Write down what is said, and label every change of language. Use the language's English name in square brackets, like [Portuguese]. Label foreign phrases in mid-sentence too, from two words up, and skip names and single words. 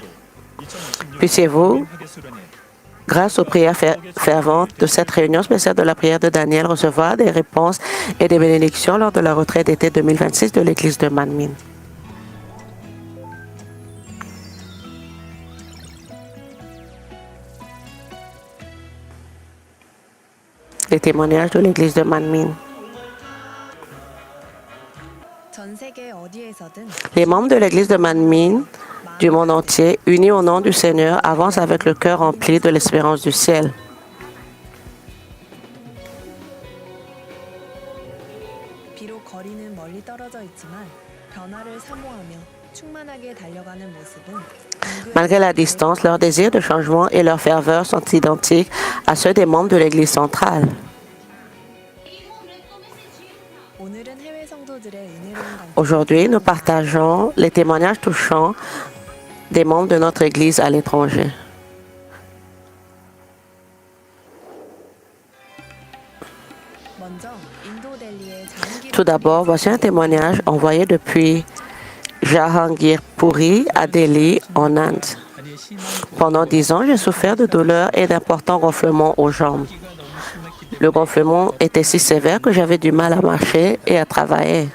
[French] Puissiez-vous, [Korean] 하게 수련회 [French] grâce aux prières ferventes de cette réunion spéciale de la prière de Daniel, recevoir des réponses et des bénédictions lors de la retraite d'été 2026 de l'église de Manmin. Les témoignages de l'église de Manmin. [Korean] 전 세계 어디에서든 [French] Les membres de l'église de Manmin du monde entier, unis au nom du Seigneur, avancent avec le cœur rempli de l'espérance du ciel. [Korean] 비록 거리는 멀리 떨어져 있지만 변화를 사모하며 충만하게 달려가는 모습은 [French] Malgré la distance, leurs désirs de changement et leur ferveur sont identiques à ceux des membres de l'église centrale. [Korean] 오늘은 해외 성도들의 은혜로운 간증 [French] Aujourd'hui, nous partageons les témoignages touchants des membres de notre église à l'étranger. [Korean] 먼저 인도 델리의 장기 [French] Tout d'abord, voici un témoignage envoyé depuis Jahangir Puri à Delhi, en Inde. Pendant 10 ans, j'ai souffert de douleurs et d'importants gonflements aux jambes. Le gonflement était si sévère que j'avais du mal à marcher et à travailler.